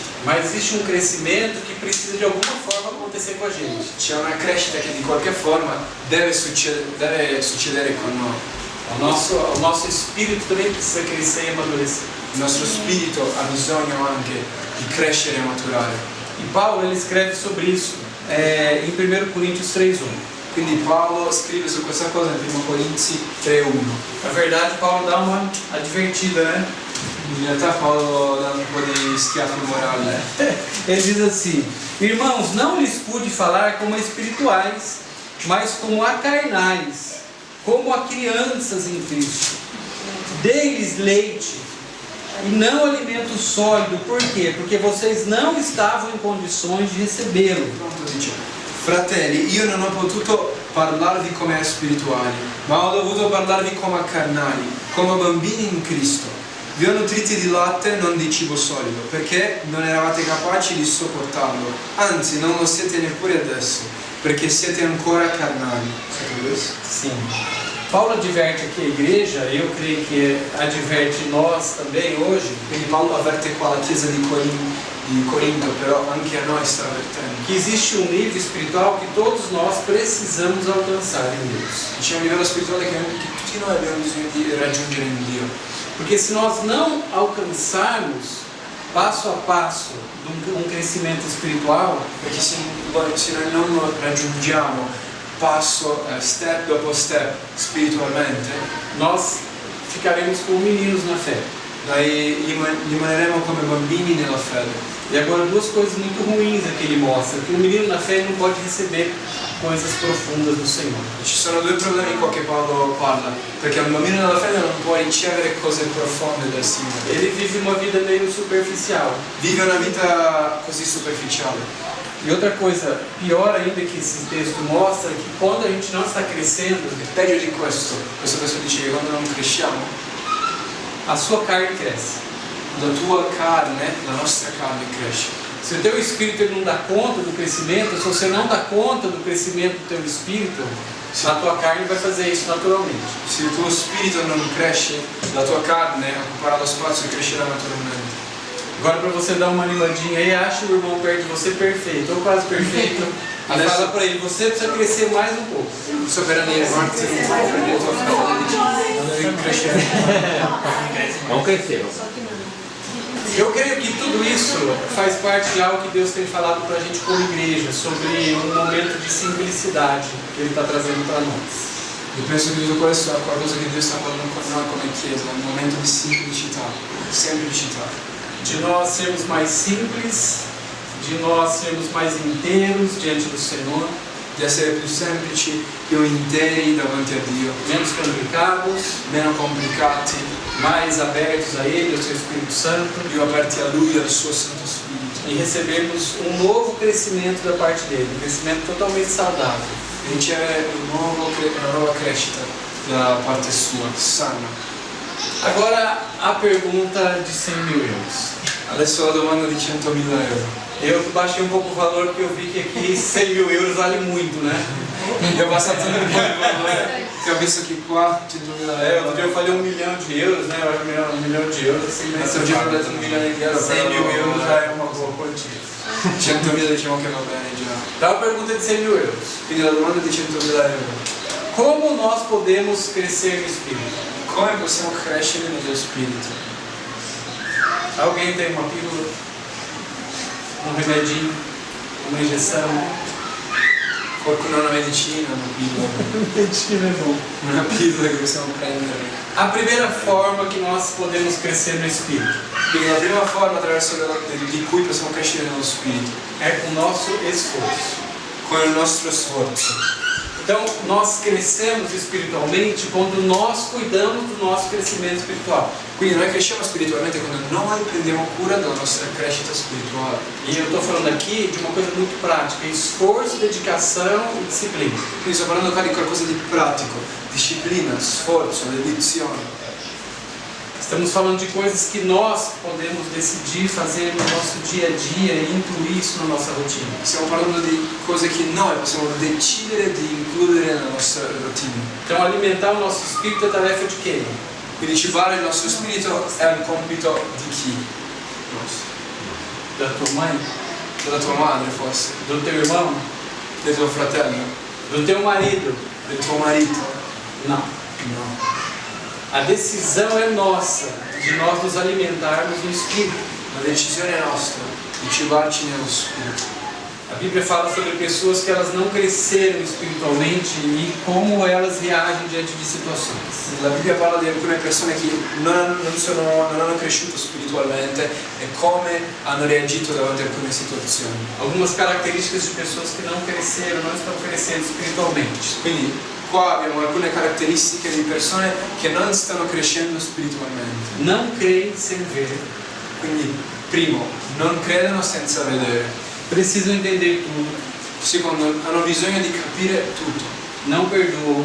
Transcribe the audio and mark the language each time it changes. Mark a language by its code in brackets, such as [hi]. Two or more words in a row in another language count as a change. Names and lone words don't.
[pt] Mas existe um crescimento que precisa de alguma forma acontecer com a gente. [it] C'è una crescita che di qualche forma deve succedere con noi. [pt] O nosso espírito também precisa crescer e amadurecer. [it] Il nostro spirito ha bisogno anche di crescere e maturare. [pt] E Paulo ele escreve sobre isso em 1 Coríntios 3:1. [it] Quindi Paolo scrive su questa cosa in 1 Corinzi 3:1. [pt] Na verdade, Paulo dá uma advertida, né? [it] In realtà Paolo dà un po' di schiaffi morali. [pt] Ele diz assim: irmãos, não lhes pude falar como a espirituais, mas como a carnais, como a crianças em Cristo. Dei-lhes leite e não alimento sólido. Por quê? Porque vocês não estavam em condições de recebê-lo. [it] Pronto, dice: fratelli, io non ho potuto parlarvi come a spirituali, ma ho dovuto parlarvi come a carnali, come a bambini in Cristo. Vi ho nutriti di latte, non di cibo solido, perché non eravate capaci di sopportarlo. Anzi, non lo siete neppure adesso, perché siete ancora carnali. [pt] Sim. Paulo adverte aqui a igreja, eu creio que adverte nós também hoje. [it] Quindi Paolo avverte qua la chiesa di Corinto, però anche a noi sta avvertendo. [pt] Que existe um nível espiritual que todos nós precisamos alcançar em Deus. [it] C'è un livello spirituale che tutti noi abbiamo bisogno di raggiungere in Dio. [pt] Porque se nós não alcançarmos passo a passo um crescimento espiritual, [it] Perché se noi non raggiungiamo passo, step dopo step spiritualmente, [pt] nós ficaremos como meninos na fé. [it] noi rimaneremo come bambini nella fede. [pt] E agora duas coisas muito ruins aqui ele mostra, que o menino na fé não pode receber coisas profundas do Senhor. [it] Ci sono due problemi qua che Paolo parla, perché un bambino nella fede non può ricevere cose profonde dal Signore. [pt] Ele vive uma vida meio superficial. [it] Vive una vita così superficiale. [pt] E outra coisa, pior ainda que esse texto mostra, é que quando a gente não está crescendo, [it] Peggio di questo testo dice che quando non cresciamo, [pt] a sua carne cresce. [it] la tua carne, la nostra carne cresce. [pt] Se o teu espírito ele não dá conta do crescimento, se você não dà conta do crescimento do teu espírito, a tua carne vai fazer isso naturalmente. [it] Se il tuo spirito non cresce, la tua carne occuperà lo spazio e crescerà naturalmente. [pt] Agora, para você dar uma animadinha aí, acha o irmão perto de você perfeito, ou quase perfeito, e fala para ele, você precisa crescer mais um pouco. Questo per animarti un po', prendi il tuo fratello e dici, devi crescere. Vamos crescer. Eu creio que tudo isso faz parte de algo que Deus tem falado para a gente como igreja, sobre um momento de simplicidade que Ele está trazendo para nós. [it] Io penso che tutto questo è qualcosa che Dio sta parlando con noi come Chiesa, un momento di semplicità. [pt] De nós sermos mais simples, de nós sermos mais inteiros diante do Senhor, [it] di essere più semplici, più interi davanti a Dio, [pt] menos complicados, [it] meno complicati, [pt] mais abertos a Ele, ao Seu Espírito Santo, [it] più aperti a Lui e al suo Santo Spirito. [pt] e recebermos um novo crescimento da parte dele, um crescimento totalmente saudável. [it] E ricevere una nuova crescita da parte sua, sana. [pt] Agora a pergunta de 100 mil euros. [it] Adesso la domanda di 100.000 euro. [pt] Eu baixei um pouco o valor porque eu vi que aqui 100 mil euros vale muito, né? [it] Io ho passato un po' il valore, che ho visto che qua 100.000 [pt] Outro dia eu [it] euro. [pt] falei 1 milhão de euros, né? Eu acho 1 milhão de euros, assim, mas [it] L'altro giorno ho detto 1 milione di euro, [pt] 100 mil euros já é uma boa quantia. [it] 100.000 diciamo che va bene già. [pt] Então a pergunta de 100 mil euros. [it] Quindi la domanda di 100.000 euro. [pt] Como nós podemos crescer no Espírito? [it] Come possiamo crescere nello spirito? [pt] Alguém tem uma pílula? Um remedinho? Uma injeção? [it] Qualcuno ha una medicina, una pillola? [pt] Medicina é bom. [it] Una pillola che possiamo prendere. [pt] A primeira forma que nós podemos crescer no Espírito [it] Quindi la prima forma di cui possiamo crescere nello spirito, [pt] é com o nosso esforço. [it] con il nostro sforzo. [pt] Então, nós crescemos espiritualmente quando nós cuidamos do nosso crescimento espiritual. [it] Quindi noi cresciamo spiritualmente quando noi prendiamo cura della nostra crescita spirituale. [pt] E eu estou falando aqui de uma coisa muito prática: esforço, dedicação e disciplina. [it] Quindi sto parlando qua di qualcosa di pratico, disciplina, sforzo, dedizione. [pt] Estamos falando de coisas que nós podemos decidir fazer no nosso dia a dia e incluir isso na nossa rotina. [it] Stiamo parlando di cose che noi possiamo decidere di includere nella nostra routine. [pt] Então, alimentar o nosso espírito é tarefa de quem? [it] Quindi cibare il nostro spirito è un compito di chi? [pt] Da tua mãe? [it] Della tua madre forse, [pt] Do teu irmão? [it] del tuo fratello, [pt] Do teu marido? [it] del tuo marito. [pt] Não. [it] No. [pt] A decisão é nossa de nós nos alimentarmos no espírito. [it] La decisione è nostra di cibarci nello spirito. [pt] A Bíblia fala sobre pessoas que elas não cresceram espiritualmente e como elas reagem diante de situações. [it] La Bibbia parla di alcune persone che non hanno cresciuto spiritualmente e come hanno reagito davanti a alcune situazioni. [pt] Algumas características de pessoas que não cresceram, não estão crescendo espiritualmente. [it] Quindi qua abbiamo alcune caratteristiche di persone che non stanno crescendo spiritualmente. [pt] Não creem sem ver. [it] Quindi, primo, non credono senza vedere. [pt] Precisam entender tudo. [it] Secondo, hanno bisogno di capire tutto. [pt] Não perdoam.